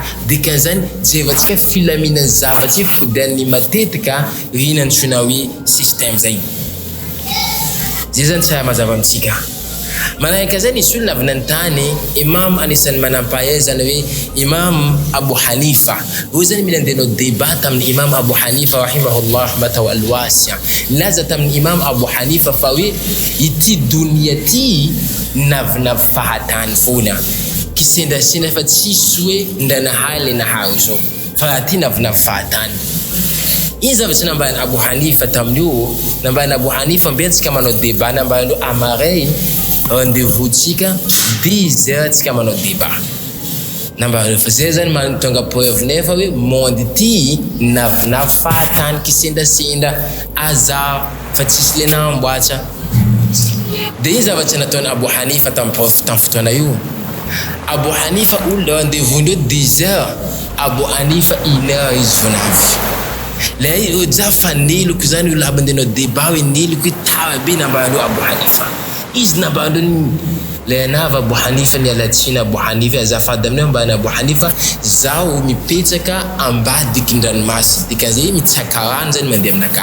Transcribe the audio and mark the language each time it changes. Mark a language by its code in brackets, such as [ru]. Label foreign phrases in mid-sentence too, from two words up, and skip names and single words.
[mg] Dikan'izany jevantsika filaminany zavatra fodany matetika ino antsoina hoe système zay. Zay zany tsara mazava amintsika. Manaraka zany nisy olona avy nanontany imam anisan'ny manam-pahaizana hoe imam Abu Hanifa. Io zany mila andehanao débat tamin'ny imam Abu Hanifa [ar] رحمه الله رحمة واسعة. [mg] Nilaza tamin'ny imam Abu Hanifa fa hoe ity dunia ty navinavy fahatany foana, kisendrasendra fa tsisy hoe ndranahay le nahary zao, fa ty navinavy fahatany. Iny zavatra nambany Abu Hanifa tamin'io, nambany Abu Hanifa mbentsika manao débat, nambany amaray rendez-vous-tsika 10 heures tsika manao débat. Nambany fa zay zany tonga preuve nefa hoe monde ty navinavy fahatany kisendrasendra aza fa tsisy le namboatra. De iny zavatra nataony Abu Hanifa tamin'ny fotoana io. Abu Hanifa olo rendez-vous ndreo 10 heures, Abu Hanifa 1 heure izy vao navy. Le za fa neloko zany olo aby andehanao débat hoe neloko tara be nambanao Abu Hanifa. Izy nambanao le navy Abu Hanifa nialatsiny Abu Hanifa azafady aminay ambany Abu Hanifa zaho mipetraka ambadikin-dranomasina, dikan'izay mitsaka rano zany mandeha aminaka.